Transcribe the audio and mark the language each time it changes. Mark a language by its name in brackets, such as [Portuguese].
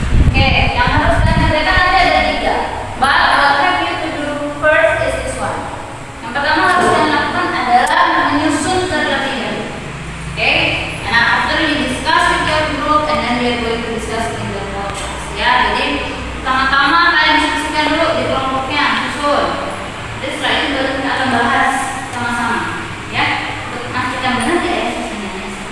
[Indonesian] Oke, yang harus kalian kerjakan nanti ada 3. [English] But what have you to do first is this one. [Indonesian] Yang pertama harus kalian lakukan adalah menyusun terlebih dahulu. [English] Oke, and after you discuss with your group and then we are going to discuss in the class. [Indonesian] Ya, jadi pertama-tama kalian diskusikan dulu di kelompoknya, susun. Jadi setelah itu baru kita akan bahas sama-sama. Ya, untuk memastikan benar ya susunannya.